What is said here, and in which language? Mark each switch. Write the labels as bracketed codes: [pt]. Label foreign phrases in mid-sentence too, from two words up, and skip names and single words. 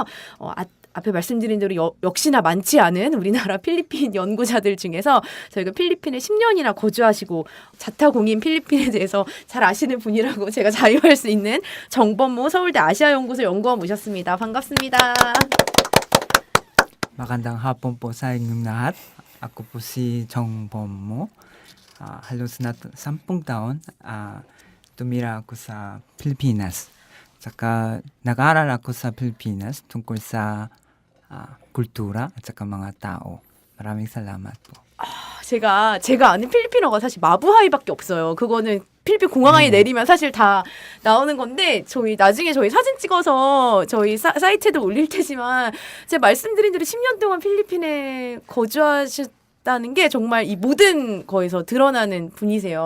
[ko] 앞에 말씀드린 대로 역시나 많지 않은 우리나라 필리핀 연구자들 중에서 저희가 필리핀에 10년이나 거주하시고 자타공인 필리핀에 대해서 잘 아시는 분이라고 제가 자유할 수 있는 정범모 서울대 아시아연구소 연구원 모셨습니다. 반갑습니다. [tl] Magandang hapon po sa inyong lahat. Ako po si Chong Bommo. Halos na 10 taon tumira ako sa Pilipinas. Saka nag-aral ako sa Pilipinas tungkol sa kultura at saka mga tao. Maraming salamat po. [ko] 제가 아는 필리핀어가 사실 마부하이밖에 없어요. 그거는 필리핀 공항에 내리면 사실 다 나오는 건데 저희 나중에 저희 사진 찍어서 저희 사이트에도 올릴 테지만 제가 말씀드린 대로 10년 동안 필리핀에 거주하셨다는 게 정말 이 모든 거에서 드러나는 분이세요.